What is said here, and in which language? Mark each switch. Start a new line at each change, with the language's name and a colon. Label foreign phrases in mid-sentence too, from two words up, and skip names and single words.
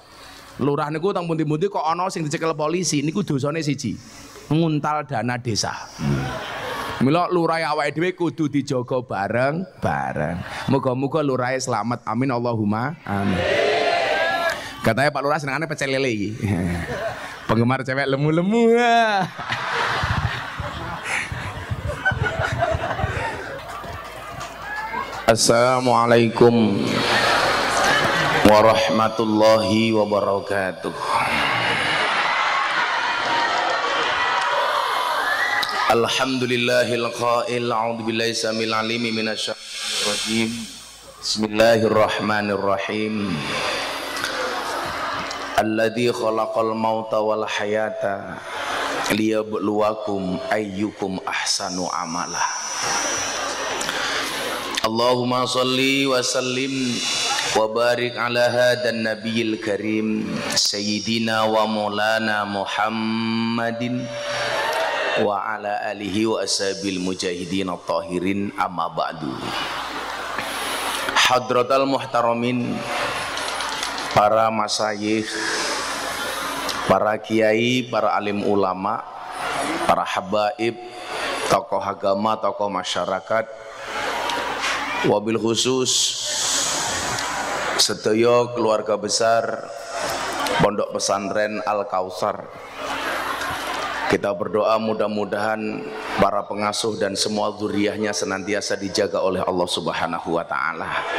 Javanese: Lurah niku teng pundi-pundi kok ana sing dicekel polisi niku dosane siji. Nguntal dana desa. Mila lurah awake dhewe kudu dijaga bareng-bareng. Muga-muga lurahe selamat.
Arabic: آمين اللهم آمين.
Javanese: Katanya Pak Lurah senengane pecel lele iki. Penggemar cewek lemu-lemu.
Arabic: السلام عليكم ورحمة الله وبركاته. الحمد لله القائل أعوذ بالله السميع العليم من الشيطان الرجيم. بسم الله الرحمن الرحيم. الذي خلق الموت والحياة ليبلوكم أيكم أحسن عملا. اللهم صل وسلم وبارك على هذا النبي الكريم سيدنا ومولانا محمد وعلى آله وأصحابه المجاهدين الطاهرين أما بعد. حضرات المحترمين,
Indonesian: para masyayikh, para kiai, para alim ulama, para habaib, tokoh agama, tokoh masyarakat,
Arabic: وبالخصوص
Indonesian: sedaya keluarga besar Pondok Pesantren Al Kautsar. Kita berdoa mudah-mudahan para pengasuh dan semua dzurriyyahnya senantiasa dijaga oleh Allah
Arabic: سبحانه وتعالى.